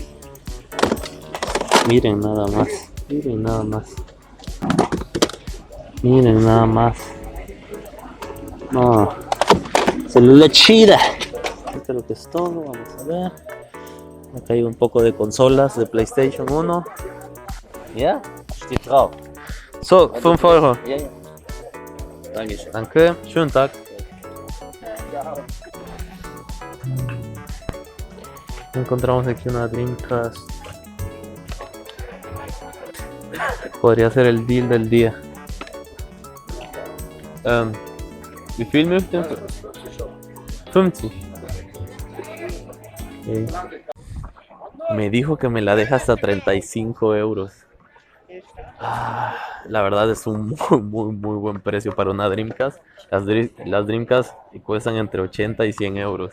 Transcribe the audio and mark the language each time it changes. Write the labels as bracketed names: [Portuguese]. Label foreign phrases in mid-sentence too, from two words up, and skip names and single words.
[Spanish] Miren nada más. Miren nada más. Miren nada más. No. Célula chida. Esto es lo que es todo. Vamos a ver. Acá hay un poco de consolas de PlayStation 1. [German] Ja, steht drauf. So, 5 Euro. Ja, ja. Dankeschön. Danke. Schönen Tag. [Spanish] Encontramos aquí una Dreamcast. Podría ser el deal del día. [German] Wie viel möchten Sie? 50. Okay. [Spanish] Me dijo que me la deja hasta 35 euros. La verdad es un muy buen precio para una Dreamcast. Las Dreamcast cuestan entre 80 y 100 euros.